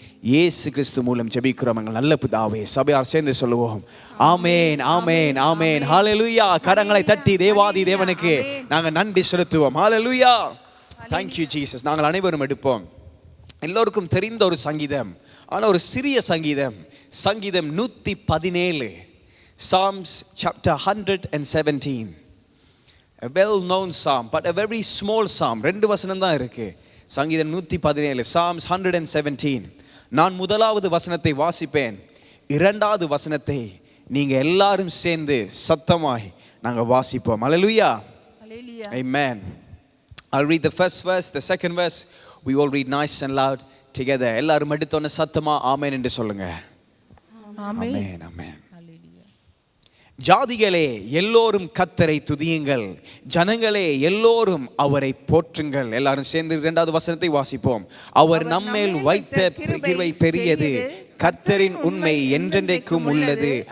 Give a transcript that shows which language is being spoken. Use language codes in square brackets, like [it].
[ta] இயேசு கிறிஸ்து மூலம் ஜெபிக்கிறோம் எங்கள் நல்ல பிதாவே. சபையார் சேர்ந்து சொல்லுவோம் ஆமேன், ஆமேன், ஆமேன். ஹல்லேலூயா. கரங்களை தட்டி தேவாதி தேவனுக்கு நாங்கள் நன்றி செலுத்துவோம். ஹல்லேலூயா. [en] Thank you Jesus. [ta] நாங்கள் அனைவரும் எடுப்போம். எல்லோருக்கும் தெரிந்த ஒரு சங்கீதம், ஆனால் ஒரு சிறிய சங்கீதம். சங்கீதம் 117, [en] Psalms chapter 117. A well known psalm, but a very small psalm. [ta] 2 வசனம் தான் இருக்கு. சங்கீதம் 117, [en] Psalms 117. [ta] நான் முதலாவது வசனத்தை வாசிப்பேன், இரண்டாவது வசனத்தை நீங்க எல்லாரும் சேர்ந்து சத்தமாய் நாங்க வாசிப்போம். ஹல்லேலூயா. Amen. [en] I'll read the first verse, the second verse we all read nice and loud together. [ta] எல்லாரும் எடுத்தோன சத்தமா ஆமென் என்று சொல்லுங்க. ஆமென், ஆமென். ஜாதிகளே எல்லோரும் கர்த்தரை துதியுங்கள், ஜனங்களே எல்லோரும் அவரை போற்றுங்கள். எல்லாரும் சேர்ந்து இரண்டாவது வசனத்தை வாசிப்போம். அவர் நம்மேல் வைத்த கிருபை பெரியது, கர்த்தரின் உண்மை என்றென்றைக்கும் உள்ளது.